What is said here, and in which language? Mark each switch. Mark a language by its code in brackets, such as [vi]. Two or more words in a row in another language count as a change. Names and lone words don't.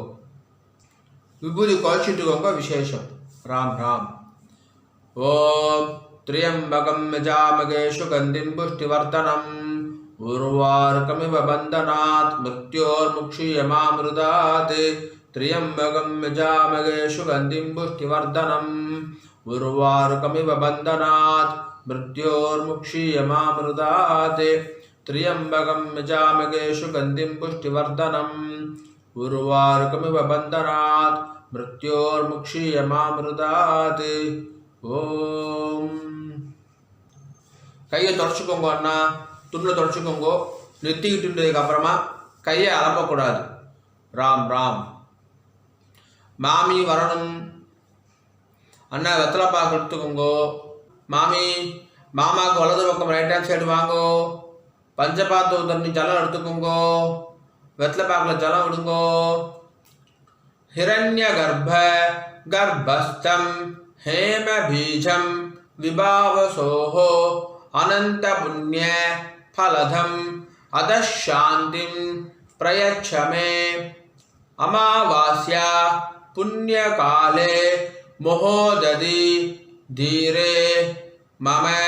[ta] விபூதி குழச்சிட்டுக்கோங்க. விசேஷம். [sa] ராம் ராம். ஓம் திரியம்பகம் யஜாமகே சுகந்திம் புஷ்டிவர்தனம் உர்வாருகமிவ பந்தனாத் மிருத்யோர்முக்ஷீயமாமிருதாத் त्र्यम्बकं यजामहे सुगन्धिं पुष्टिवर्धनम् उर्वारुकमिव बन्धनात् मृत्योर्मुक्षीयमामृतात् त्र्यम्बकं यजामहे सुगन्धिं पुष्टिवर्धनम् उर्वारुकमिव बन्धनात् मृत्योर्मुक्षीयमामृतात् ஓம். [ta] கையை தொடச்சிக்கோங்க அண்ணா, துணில் தொடச்சிக்கோங்க. நிறுத்திக்கிட்டுன்றதுக்கு அப்புறமா கையை அலப்பக்கூடாது. ராம் ராம். மாமி வரணும். அண்ணா வெத்தலை பாக்கு எடுத்துக்கோங்கோ. மாமி மாமாவுக்கு வலது பக்கம் [en] right hand side [ta] வாங்கோ. பஞ்சபாத்து தண்ணி ஜலம் எடுத்துக்கோங்கோ. வெத்தலை பாக்கில் ஜலம் விடுங்கோ. [sa] हिरण्य गर्भ गर्भस्थं हेम बीजं विभावसोः अनंत पुण्य फलधम अदशान्तिं प्रयच्छ मे अमावास्या पुण्यकाले महोदधि धीरे मम